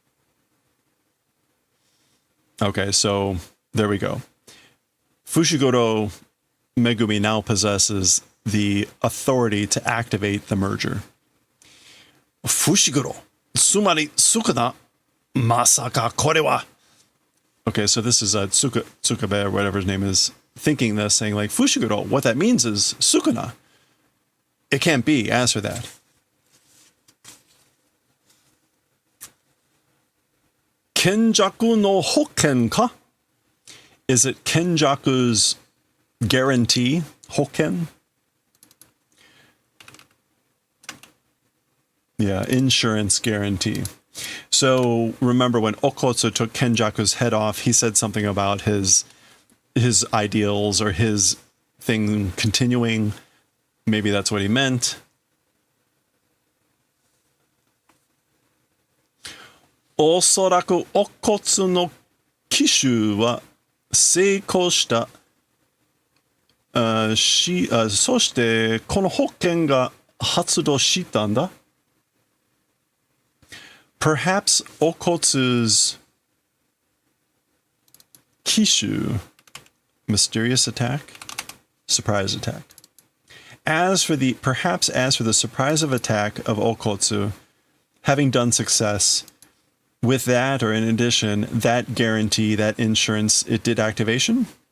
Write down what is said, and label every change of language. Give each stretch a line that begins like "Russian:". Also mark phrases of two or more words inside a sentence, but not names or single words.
English: Okay, so there we go. Fushiguro Megumi now possesses the authority to activate the merger.
Japanese: 伏黒、つまり宿儺、まさかこれは.
English: Okay, so this is Tsukabe or whatever his name is, thinking this, saying like, Fushiguro, what that means is sukuna. It can't be, as for that.
Japanese: 羂索の保険か?
English: Is it Kenjaku's guarantee, hoken? Yeah, insurance guarantee. So remember when Okotsu took Kenjaku's head off, he said something about his ideals or his thing continuing. Maybe that's what he meant.
Japanese: おそらく乙骨の機種は成功した。そしてこの保険が発動したんだ。
English: Perhaps Okotsu's Kishu, mysterious attack, surprise attack. Perhaps as for the surprise of attack of Okotsu, having done success, with that, or in addition, that guarantee, that insurance, it did activation?